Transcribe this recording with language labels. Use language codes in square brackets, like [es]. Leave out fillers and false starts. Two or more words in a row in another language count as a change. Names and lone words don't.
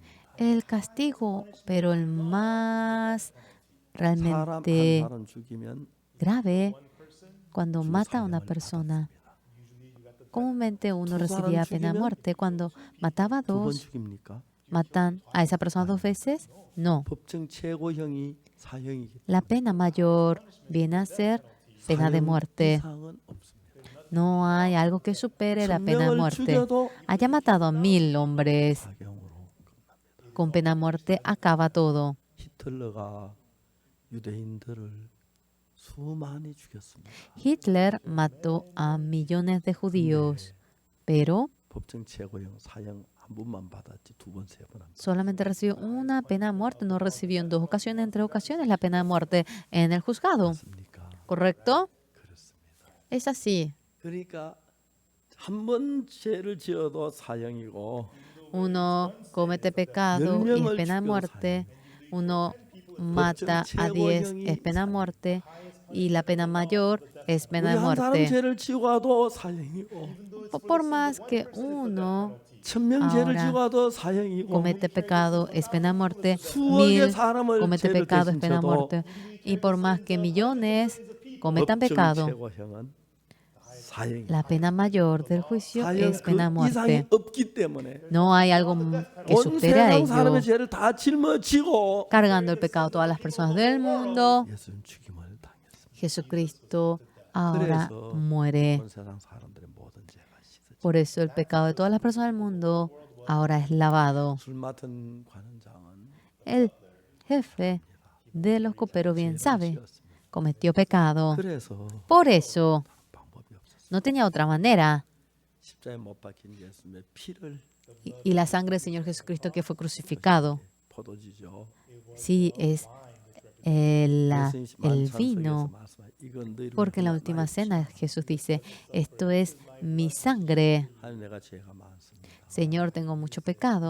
[es] El castigo, pero el más [ko] 사람 한 [es] realmente [ko] 사람 죽이면 [es] grave, cuando mata a una [ko] 사형을 [es] persona. [ko] 받았습니다. [es] Comúnmente uno [ko] 두 [es] recibía [ko] 사람 [es] pena de [ko] 죽이면 [es] muerte. Cuando mataba a [ko] 두 번 [es] dos, [ko] 죽입니까? [es] ¿matan a esa persona 2 veces? No. [ko] 법정 최고형이 사형이기 [es] La pena mayor viene a ser pena de [ko] 사형 [es] muerte. [ko] 이상은 없습니다. [es] No hay algo que supere la pena de [ko] 1000명을 [es] muerte. [ko] 죽여도 [es] Haya matado a 1000 hombres, [ko] 사형으로 끝납니다. [es] con pena de muerte acaba todo. [ko] 히틀러가 유대인들을 수많이 죽였습니다. [es] Hitler mató a millones de judíos, pero [ko] 법정 최고형 사형 한 번만 받았지 두 번, 세 번 합니다. [es] solamente recibió una pena de muerte. No recibió en 2 ocasiones, en 3 ocasiones la pena de muerte en el juzgado. [ko] 맞습니까? [es] ¿Correcto? [ko] 그렇습니다. [es] Es así. [ko] 그러니까 한 번 죄를 지어도 사형이고 [es] Uno comete pecado y es pena de muerte. Uno mata a 10 es pena de muerte. Y la pena mayor es [ko] 우리 [es] pena de [ko] 한 사람 [es] muerte. [ko] 죄를 지고 와도 사형이고 [es] Por más que uno [ko] 1000명 죄를 [es] ahora [ko] 지고 와도 사형이고 [es] comete pecado es pena de muerte. [ko] 수억의 [es] 1000 [ko] 사람을 [es] comete [ko] 죄를 [es] pecado es [ko] 대신 [es] pena de [ko] 져도 [es] muerte. Y por más que millones cometan [ko] 법정 [es] pecado, [ko] 최고형은 사형입니다. [es] la pena mayor del juicio [ko] 사형 [es] es pena de [ko] 그 이상이 [es] muerte. [ko] 없기 때문에 [es] No hay algo que [ko] 온 [es] supere a [ko] 세상 [es] ello. [ko] 사람의 죄를 다 짊어지고 [es] Cargando el pecado de todas las personas del mundo, [ko] 예수는 죽임을 당했습니다. [es] Jesucristo ahora [ko] 그래서 [es] muere. [ko] 온 세상 사람들의 모든 죄가 씻어져. [es] Por eso el pecado de todas las personas del mundo ahora es lavado. [ko] 술 맡은 관원장은 [es] El jefe de los coperos bien sabe, [ko] 지었습니다. [es] cometió pecado. [ko] 그래서 [es] Por eso [ko] 방법이 없었어요. [es] no tenía otra manera. [ko] 십자가에 못 박힌 예수님의 피를 [es] Y la sangre del Señor Jesucristo que fue crucificado, [ko] 포도주죠. [es] sí es el [ko] 예수님 [es] el [ko] 만찬석에서 [es] vino. [ko] 말씀하신 이건 너희를 [es] Porque en la última cena Jesús dice, esto es mi sangre. [ko] 하나님 내가 죄가 많습니다. [es] Señor, tengo mucho pecado.